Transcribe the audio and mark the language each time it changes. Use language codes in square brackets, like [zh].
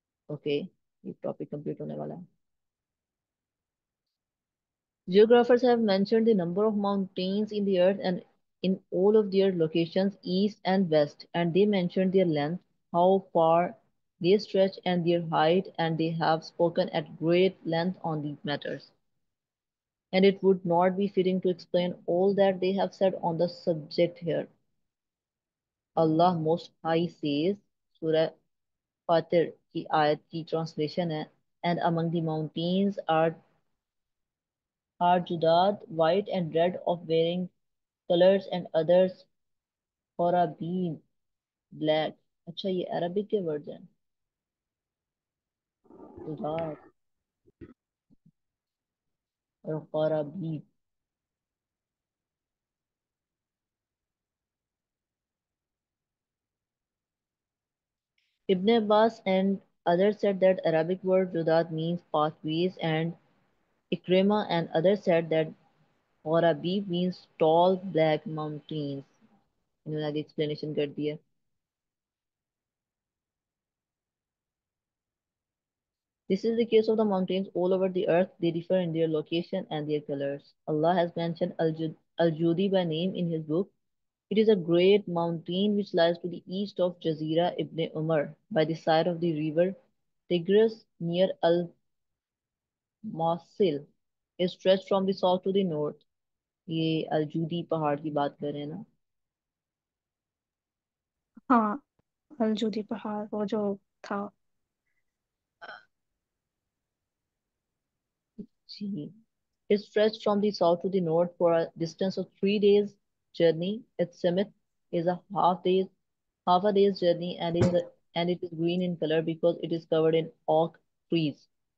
[ur] Okay, یہ [en] topic complete [ur] ہونے والا ہے. [en] Geographers have mentioned the number of mountains in the earth and in all of their locations east and west, and they mentioned their length, how far they stretch, and their height, and they have spoken at great length on these matters. And it would not be fitting to explain all that they have said on the subject here. Allah Most High says, Surah Fatir [ur] ki ayat ki translation hai, [en] and among the mountains are judad, white and red of varying colors, and others Qorabin, black. [ur] اچھا یہ Arabic کے words ہیں. جداد اور Qorabin. [en] Ibn Abbas and others said that Arabic word judad means pathways, and Ikrimah and others said that [ur] اور ابھی [en] means tall black mountains. [ur] انہوں نے آگے ایکسپلینیشن کر دیا. [en] This is the case of the mountains all over the earth. They differ in their location and their colors. Allah has mentioned Al-Judi by name in his book. It is a great mountain which lies to the east of Jazira ibn Umar by the side of the river Tigris near Al-Mawsil. It stretched from the south to the north. [ur] یہ الجودی پہاڑ کی بات کر رہے ہیں نا. ہاں الجودی پہاڑ وہ جو تھا. جی. [en] It stretched from the south to the north for a distance of 3 days journey. Its summit is half a day's journey and it is green in color because it is covered in oak trees.